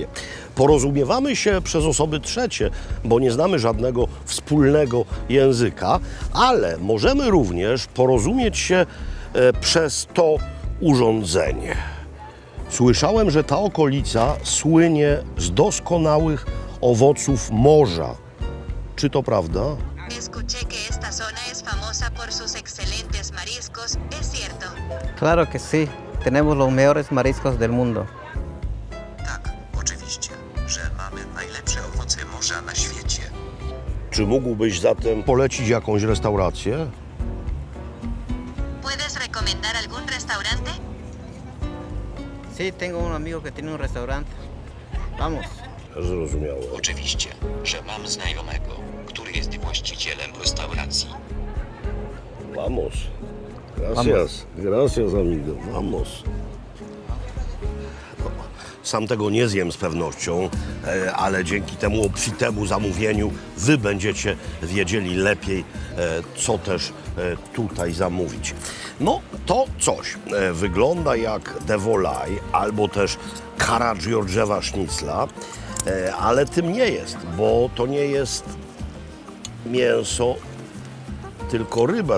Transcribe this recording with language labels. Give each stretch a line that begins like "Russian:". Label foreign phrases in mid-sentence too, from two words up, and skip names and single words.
Polish: Porozumiewamy się przez osoby trzecie, bo nie znamy żadnego wspólnego języka, ale możemy również porozumieć się przez to urządzenie. Słyszałem, że ta okolica słynie z doskonałych owoców morza. Czy to prawda?
Spanish: Escuché que esta zona es famosa por sus excelentes mariscos, ¿es cierto? Claro que sí, tenemos los mejores mariscos del mundo.
Polish: Tak, oczywiście, że mamy najlepsze owoce morza na świecie. Czy mógłbyś zatem polecić jakąś restaurację?
Spanish: ¿Puedes recomendar algún restaurante? Sí, tengo un amigo que tiene un restaurante. Vamos.
Polish: Zrozumiałe. Oczywiście, że mam znajomego, który jest właścicielem restauracji.
Spanish: Vamos. Gracias. Gracias, amigo. Vamos.
Polish: No, sam tego nie zjem z pewnością, ale dzięki temu obfitemu zamówieniu wy będziecie wiedzieli lepiej, co też tutaj zamówić. No, to coś wygląda jak
French: de volaille
Polish: albo też Karagiorgewa sznicla, ale tym nie jest, bo to nie jest mięso, tylko ryba.